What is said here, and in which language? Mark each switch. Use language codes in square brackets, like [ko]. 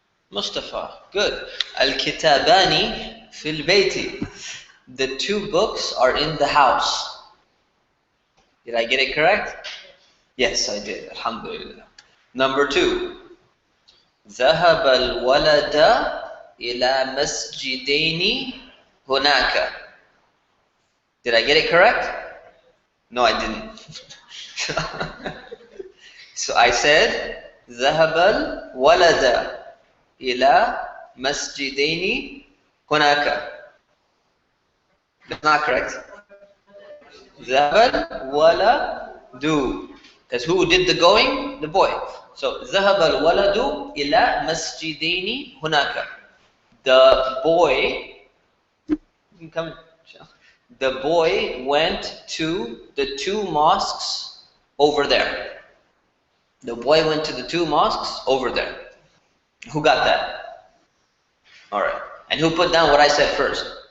[ar] Mustafa, good. Al-Kitabani fil Bayti. [en] The two books are in the house. Did I get it correct? Yes, I did. Alhamdulillah. Number 2. [ar] ذهب الولد إلى مسجدين هناك. [en] Did I get it correct? No, I didn't. So I said [ar] ذهب الولد إلى مسجدين هناك. [en] That's not correct. [ar] ذهب الولد. [en] Because who did the going? The boy. [ar] So ذهب الولد إلى مسجدين هناك. [en] The boy. You can come in. The boy went to the 2 mosques over there. The boy went to the 2 mosques over there. Who got that? Alright. And who put down what I said first?